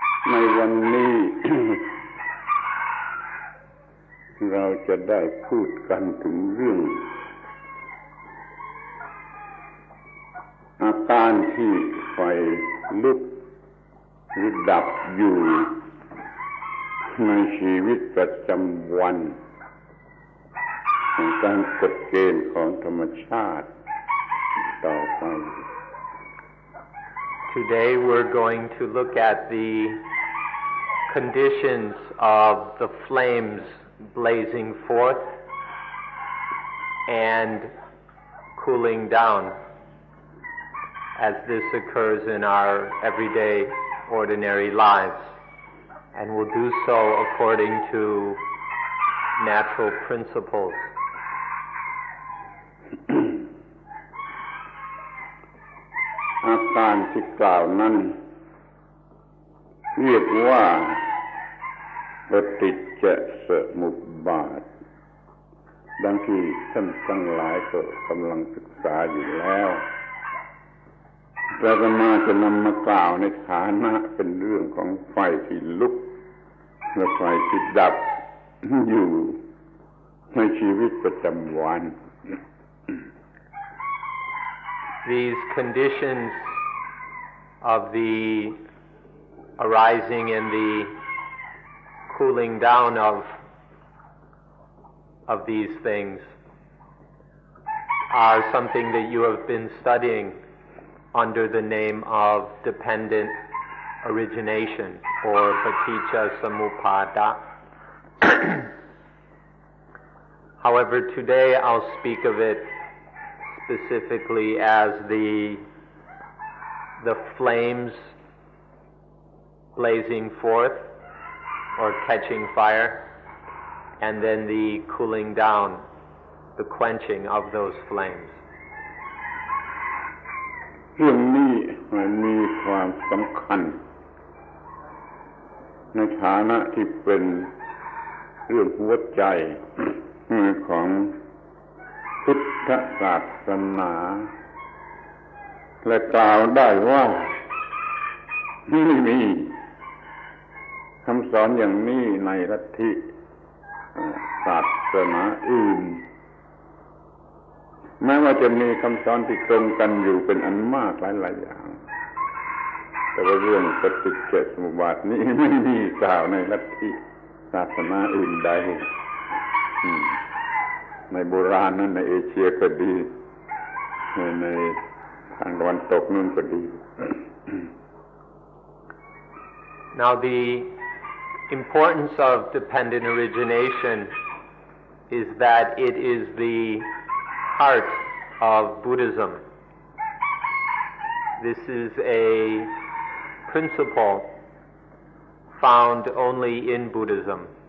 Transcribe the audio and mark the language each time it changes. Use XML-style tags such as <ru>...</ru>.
<th>ในวันนี้ เราจะได้พูดกันถึงเรื่องอาการที่ไฟลุกหรือดับอยู่ในชีวิตประจำวันของการกฎเกณฑ์ของธรรมชาติต่อไป</th> <en>Today we're going to look at the conditions of the flames blazing forth and cooling down as this occurs in our everyday ordinary lives, and we'll do so according to natural principles.</en> <th>อาการที่กล่าวนั้นเรียกว่าปฏิจจสมุปบาทดังที่ท่านทั้งหลายก็กำลังศึกษาอยู่แล้วแต่อาตมาจะนำมากล่าวในฐานะเป็นเรื่องของไฟที่ลุกและไฟที่ดับอยู่ในชีวิตประจำวัน</th> <en>These conditions of the arising and the cooling down of these things are something that you have been studying under the name of dependent origination or paticca samuppada. However, today I'll speak of it specifically as the flames blazing forth or catching fire, and then the cooling down, the quenching of those flames.</en> <th>เรื่องนี้มันมีความสำคัญในฐานะที่เป็นเรื่องหัวใจของพุทธศาสนาและกล่าวได้ว่าไม่มีคำสอนอย่างนี้ในลัทธิศาสนาอื่น แม้ว่าจะมีคำสอนที่ตรงกันอยู่เป็นอันมากหลายๆอย่างแต่ว่าเรื่องปฏิจจสมุปบาทนี้ไม่มีกล่าวในลัทธิศาสนาอื่นใดในโบราณนั้นในเอเชียก็ดีในทางตะวันตกนู่นก็ดี</th> <en>Now the importance of dependent origination is that it is the heart of Buddhism. This is a principle found only in Buddhism.</en>